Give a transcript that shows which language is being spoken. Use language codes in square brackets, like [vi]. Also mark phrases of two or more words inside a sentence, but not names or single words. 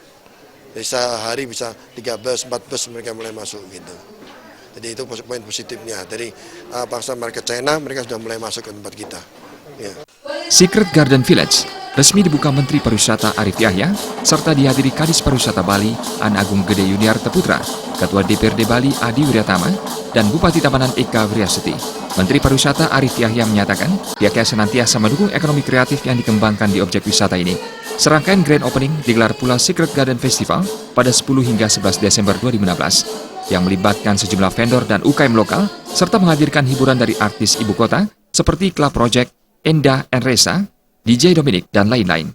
[id] Jadi sehari bisa 3 bus, 4 bus mereka mulai masuk gitu. Jadi itu poin positifnya. Dari bangsa market China mereka sudah mulai masuk ke tempat kita. Ya. Secret Garden Village resmi dibuka Menteri Pariwisata Arif Yahya serta dihadiri Kadis Pariwisata Bali An Agung Gede Yuniarta Putra, Ketua DPRD Bali Adi Wiryatama, dan Bupati Tabanan Eka Wiryasuti. Menteri Pariwisata Arif Yahya menyatakan pihaknya senantiasa mendukung ekonomi kreatif yang dikembangkan di objek wisata ini. Serangkaian [en] grand opening [id] digelar pula Secret Garden Festival pada 10 hingga 11 Desember 2016 yang melibatkan sejumlah vendor dan UKM lokal serta menghadirkan hiburan dari artis ibu kota seperti Club Project, Enda Enresa, DJ Dominic, dan lain-lain.